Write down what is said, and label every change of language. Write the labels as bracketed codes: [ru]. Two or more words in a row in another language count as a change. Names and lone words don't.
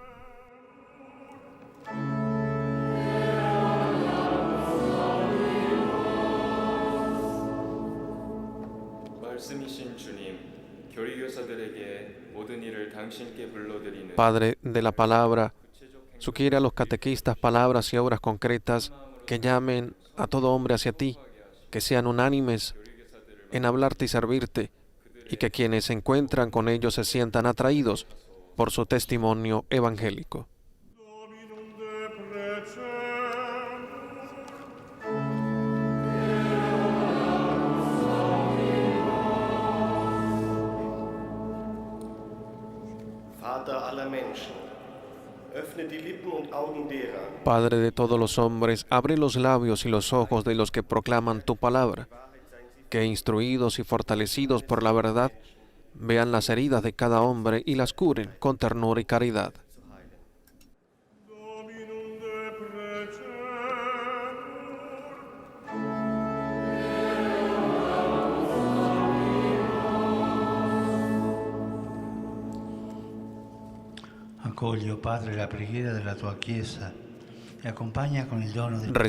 [es] Padre de la palabra, sugiere a los catequistas palabras y obras concretas que llamen a todo hombre hacia ti, que sean unánimes en hablarte y servirte, y que quienes se encuentran con ellos se sientan atraídos por su testimonio evangélico. [la] Dominum de precem. [de] Vater aller Menschen, öffne die Lippen und Augen derer, [es] Padre de todos los hombres, abre los labios y los ojos de los que proclaman tu palabra, que instruidos y fortalecidos por la verdad, vean las heridas de cada hombre y las curen con ternura y caridad. [la] Dominum de precem. [it] Accogli, oh Padre, la preghiera della tua Chiesa e accompagna con il dono del